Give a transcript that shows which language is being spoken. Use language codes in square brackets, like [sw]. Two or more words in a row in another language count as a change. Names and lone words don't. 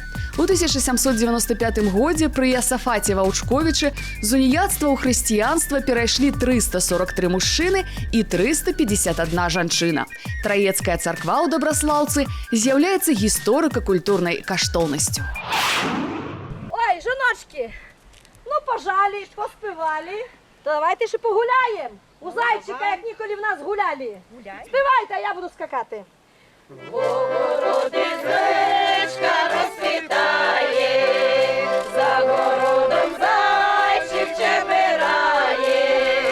[be] У 1795 годзе пры Ясафаце Ваўчковічы з уніяцтва ў хрысціянства перайшлі 343 мужчыны і 351 жанчына. Траецкая царква ў Дабраслаўцы з'яўляецца гісторыка-культурнай каштоўнасцю. [uk] Ой, жіночки, ну пожалі, поспівали. То давайте ще погуляємо. У зайчика, як ніколи в нас гуляли. Співайте, а я буду скакати. Богородицечка розцвітає, за городом зайчик чепирає.